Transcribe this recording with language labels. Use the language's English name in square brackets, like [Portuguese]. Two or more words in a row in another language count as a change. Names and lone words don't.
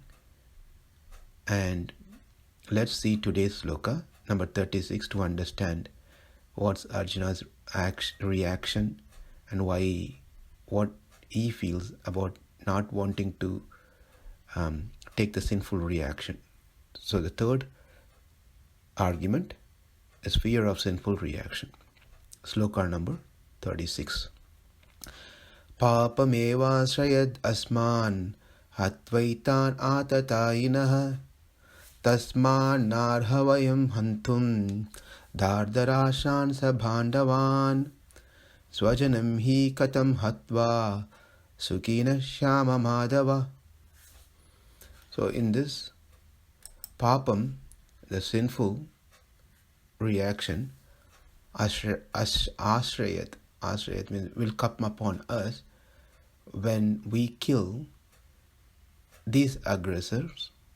[English] And let's see today's Sloka, number 36, to understand what's Arjuna's reaction and what he feels about not wanting to take the sinful reaction. So the third argument is fear of sinful reaction. Sloka number 36. [Sanskrit] Pāpam evāśrayed asmān hatvaitān ātatāyinaḥ tasmān nārhā vayaṁ hantuṁ dhārtarāṣṭrān sa-bāndhavān sva-janam hi kathaṁ hatvā sukhinaḥ syāma mādhava. [English] So in this pāpam, the sinful reaction, āśrayet means will come upon us when we kill these aggressors.